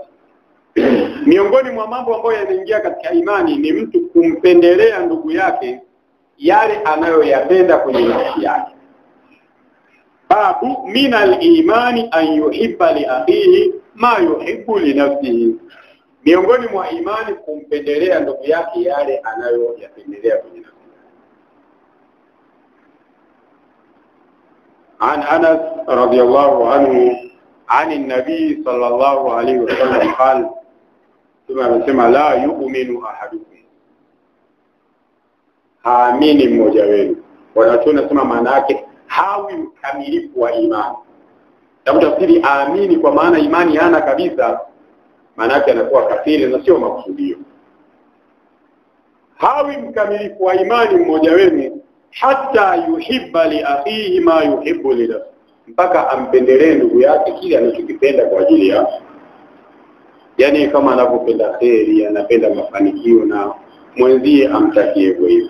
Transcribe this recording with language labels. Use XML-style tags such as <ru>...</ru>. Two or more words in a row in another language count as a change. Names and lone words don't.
<sw>Miongoni mwa mambo ambayo yanaingia katika imani ni mtu kumpendelea ndugu yake yale anayoyapenda kwenye nafsi yake.</sw> <ar>باب من الإيمان أن يحب لأخيه ما يحب لنفسه.</ar> <sw>Miongoni mwa imani kumpendelea ndugu yake yale anayoyapendelea kwenye nafsi.</sw> <ar>عن أنس رضي الله عنه عن النبي صلى الله عليه وسلم قال ثم لا يؤمن أحدكم,</ar> <sw>haamini mmoja wenu. Wanachona sema maana yake hawi mkamilifu wa imani. Sababu tafsiri aamini kwa maana imani hana kabisa, maana yake anakuwa kafiri na sio makusudio. Hawi mkamilifu wa imani mmoja wenu</sw> <ar>حتى يحب لأخيه ما يحب لنفسه,</ar> <sw>mpaka ampendelee ndugu yake kile anachokipenda kwa ajili ya, yani kama anapopenda kheri, anapenda mafanikio na mwenzie amtakie hivyo.</sw>